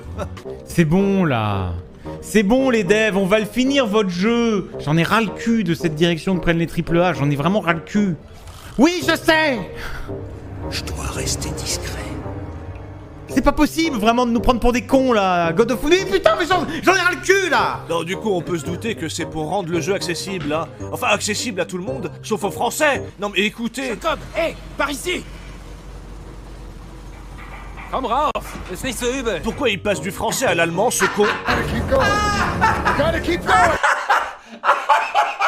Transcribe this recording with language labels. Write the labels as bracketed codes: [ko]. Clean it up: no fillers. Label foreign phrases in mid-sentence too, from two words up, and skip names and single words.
[fr] C'est bon, là. C'est bon, les devs, on va le finir, votre jeu. J'en ai ras le cul de cette direction que prennent les AAA. J'en ai vraiment ras le cul. Oui, je sais. Je dois rester discret. C'est pas possible, vraiment, de nous prendre pour des cons, là. God of War... Mais putain, mais j'en ai ras le cul, là. Non, du coup, on peut se douter que c'est pour rendre le jeu accessible, hein. Enfin, accessible à tout le monde, sauf aux Français. Non, mais écoutez... Jacob, par ici. [de] Komm rauf, ist nicht so übel. [fr] Pourquoi il passe du français à l'allemand, ce con?